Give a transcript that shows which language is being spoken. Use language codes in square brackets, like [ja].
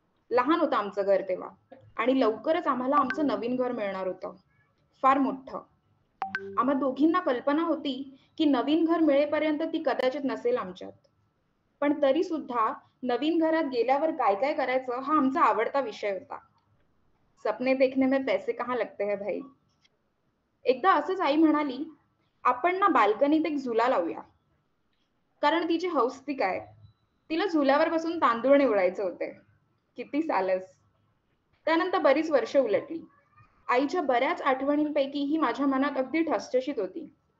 [mr] लहान होतं आमचं घर तेव्हा आणि लवकरच आम्हाला आमचं नवीन घर मिळणार होतं. फार मोठं. आम्हा दोघींना कल्पना होती की नवीन घर मिळेपर्यंत ती कदाचित नसेल आमच्यात. पण तरी सुद्धा नवीन घरात गेल्यावर काय काय करायचं हा आमचा आवडता विषय होता. [hi] सपने देखने में पैसे कहाँ लगते हैं भाई. [mr] एकदा असंच आई म्हणाली, आपण ना बाल्कनीत एक झुला लावूया. कारण तिची हौस ती काय, तिला झुल्यावर बसून तांदूळ निवडायचे होते. किती सालस. त्यानंतर बरीच वर्ष उलटली. आईच्या बऱ्याच आठवणींपैकी ही माझ्या मनात अगदी ठसठशीत होती.